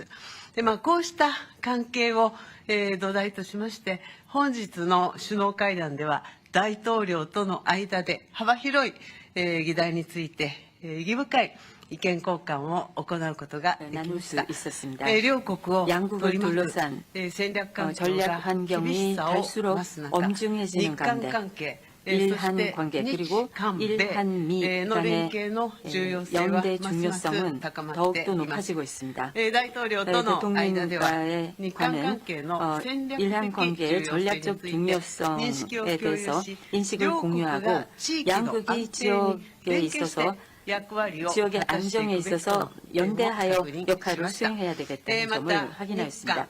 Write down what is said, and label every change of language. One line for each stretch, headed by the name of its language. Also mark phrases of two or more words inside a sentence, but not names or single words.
Japanese: で、こうした関係を、土台としまして、本日の首脳会談では大統領との間で幅広い議題について意義深い意見交換を行うことができ
Korean: 나눌
Japanese: まし
Korean: 수
Japanese: た。
Korean: 있었습니다.
Japanese: 両国を
Korean: 양국을
Japanese: 取り巻く
Korean: 둘러싼
Japanese: 戦略環境
Korean: 전략
Japanese: が厳し
Korean: 환경이
Japanese: さを
Korean: 갈수록
Japanese: 増す中、
Korean: 엄중해지는
Japanese: 日韓
Korean: 가운데
Japanese: 関係、
Korean: 일한 관계 그리고 일한미 간의 연대 중요성은 더욱더 높아지고 있습니다. 대통령과의 관은 일한 관계의 전략적 중요성에 대해서 인식을 공유하고 양국이 지역에 있어서 지역의 안정에 있어서 연대하여 역할을 수행해야 되겠다는 점을 확인하였습니다.